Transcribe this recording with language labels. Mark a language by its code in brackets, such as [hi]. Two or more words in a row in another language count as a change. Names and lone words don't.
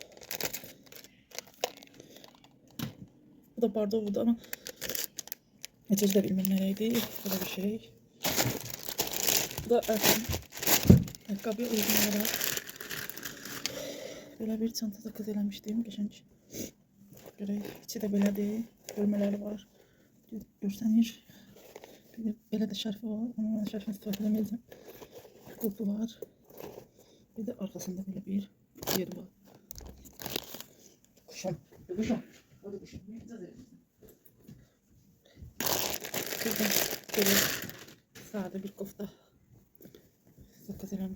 [az] Bu da bardovdu ama necəsi də bilmem nərəydi. [tr] Böyle bir şey. Bu da ayakkabıya uygun olarak böyle bir çanta da hazırlamıştım. [az] Qəşəng. Görək, içi də belədir. Bölmələri var. Görsənir. Belə də şərfi var. Ama mən şərfini istifadə edemeyeceğim. [tr] Kulpu var. Bir de arkasında böyle bir yeri var. Kuşum. Kuşum. Hadi kuşum. Burada böyle sade bir kofta hazırlamışım.